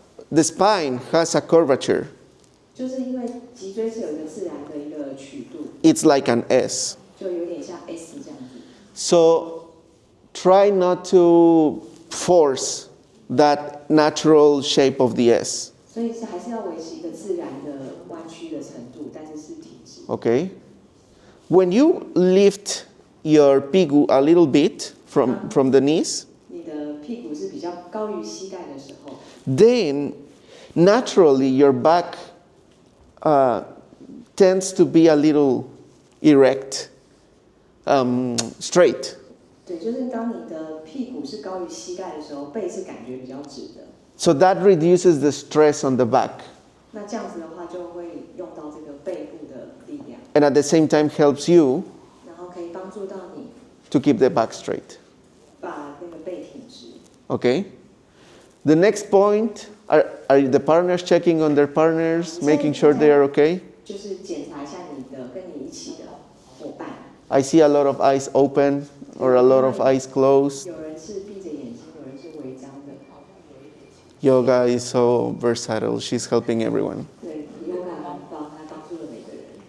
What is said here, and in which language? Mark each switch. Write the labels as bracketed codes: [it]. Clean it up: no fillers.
[en] The spine has a curvature. [zh] 就是因为脊椎是有一个自然的一个曲度， [en] It's like an S. [zh] 就有点像 S 这样子。 [en] So try not to force that natural shape of the S. [zh] 所以还是要维持一个自然的弯曲的程度，但是是挺直。 [en] Okay? When you lift your pigu a little bit from the knees, [zh] 你的屁股是比较高于膝盖的时候， [en] then naturally your back tends to be a little erect, straight. [zh] 对，就是当你的屁股是高于膝盖的时候，背是感觉比较直的。 [en] So that reduces the stress on the back, [zh] 那这样子的话，就会用到这个背部的力量， [en] and at the same time helps you [zh] 然后可以帮助到你 [en] to keep the back straight. [zh] 把那个背挺直。 [en] Okay? The next point, are the partners checking on their partners, making sure they are okay? [zh] 就是检查一下你的跟你一起的伙伴， [en] I see a lot of eyes open or a lot of eyes closed. [zh] 有人是闭着眼睛，有人是微张的。 [en] Yoga is so versatile. She's helping everyone. [zh] 对，有感很棒，他帮助了每个人。